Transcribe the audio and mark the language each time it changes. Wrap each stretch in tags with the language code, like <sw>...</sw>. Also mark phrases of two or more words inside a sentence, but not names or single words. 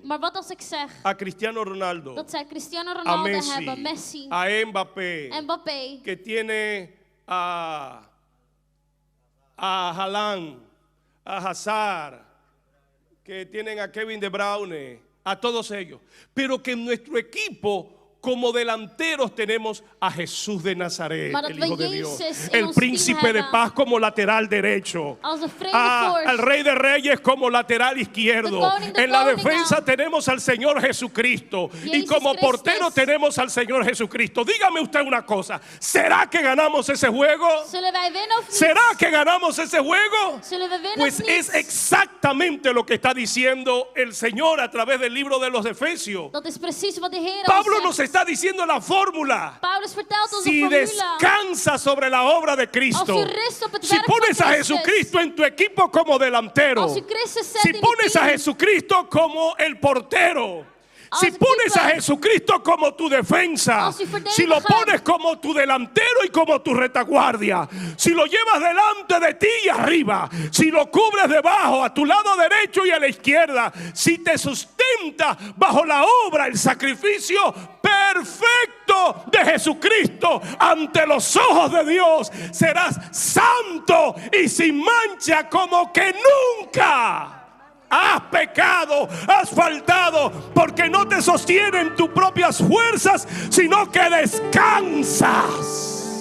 <nl>Maar wat als ik zeg</nl> <es>a Cristiano Ronaldo,</es> <nl>dat zij Cristiano</nl> <es>a</es> <nl>Ronaldo Messi, hebben,</nl> <es>Messi, a Mbappé,</es> <nl>Mbappé,</nl> <es>que tiene a Haaland, a Hazard, que tienen a Kevin De Bruyne, a todos ellos, pero que en nuestro equipo como delanteros tenemos a Jesús de Nazaret,</es> <nl>Maar dat</nl> <es>el</es> <nl>we</nl> <es>Hijo de Dios,</es> <nl>Jezus in</nl> <es>el</es> <nl>ons</nl> <es>príncipe</es> <nl>team</nl> <es>de</es> <nl>hebben.</nl> <es>paz como lateral derecho,</es> <nl>als de vredevorst.</nl> <es>al Rey de Reyes como lateral izquierdo.</es> <nl>De koning de</nl> <es>En la</es> <nl>koningen.</nl> <es>defensa tenemos al Señor Jesucristo y</es> <nl>Jezus</nl> <es>como</es> <nl>Christus.</nl> <es>portero tenemos al Señor Jesucristo. Dígame usted una cosa, ¿será que ganamos ese juego?</es> <nl>Zullen wij winnen of niet?</nl> <es>¿Será que ganamos ese juego?</es> <nl>Zullen we winnen</nl> <es>Pues</es> <nl>of niet?</nl> <es>es exactamente lo que está diciendo el Señor a través del libro de los Efesios.</es> <nl>Dat is precies wat de Heer</nl> <es>Pablo</es> <nl>al</nl> <es>nos</es> <nl>zegt.</nl> <es>está diciendo la fórmula.</es> <nl>Paulus vertelt ons</nl> <es>Si</es> <nl>de formule.</nl> <es>descansa sobre la obra de Cristo,</es> <nl>Als u rust op het</nl> <es>si</es> <nl>werk van</nl> <es>pones a</es> <nl>Christus.</nl> <es>Jesucristo en tu equipo como delantero,</es> <nl>Als u Christus zet</nl> <es>si</es> <nl>in uw</nl> <es>pones a</es> <nl>team.</nl> <es>Jesucristo como el portero,</es> <nl>Als</nl> <es>si</es> <nl>u</nl> <es>pones a</es> <nl>keeper.</nl> <es>Jesucristo como tu defensa,</es> <nl>Als u verdediger.</nl> <es>si lo pones como tu delantero y como tu retaguardia, si lo llevas delante de ti y arriba, si lo cubres debajo, a tu lado derecho y a la izquierda, si te sustenta bajo la obra, el sacrificio perfecto de Jesucristo ante los ojos de Dios, serás santo y sin mancha como que nunca has pecado, has faltado, porque no te sostienen tus propias fuerzas, sino que descansas.</es>